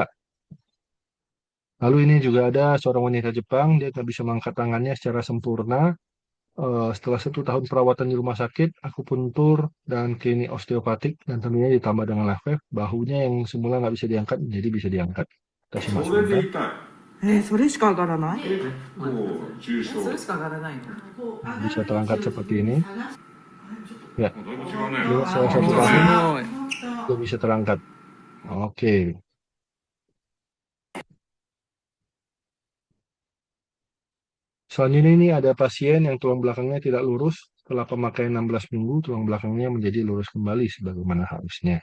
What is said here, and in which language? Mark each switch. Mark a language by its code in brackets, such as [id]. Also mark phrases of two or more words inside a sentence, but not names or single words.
[id] Lalu ini juga ada seorang wanita Jepang, dia tidak bisa mengangkat tangannya secara sempurna. Setelah 1 tahun perawatan di rumah sakit, akupuntur, dan klinik osteopatik, dan tentunya ditambah dengan live wave, bahunya yang semula nggak bisa diangkat menjadi bisa diangkat. Kita simak [ja] それで [id] sebentar. [ja] 痛い。それしか上がらない？こう重症。それしか上がらないの？ [id] Bisa terangkat seperti ini. Ya, [ja] だいぶ違うね。 [id] ini salah [ja] す [id] satu [ja] ご [id] bahu [ja] い。 [id] juga bisa terangkat. Oke. Selanjutnya ini ada pasien yang tulang belakangnya tidak lurus. Setelah pemakaian 16 minggu, tulang belakangnya menjadi lurus kembali sebagaimana harusnya.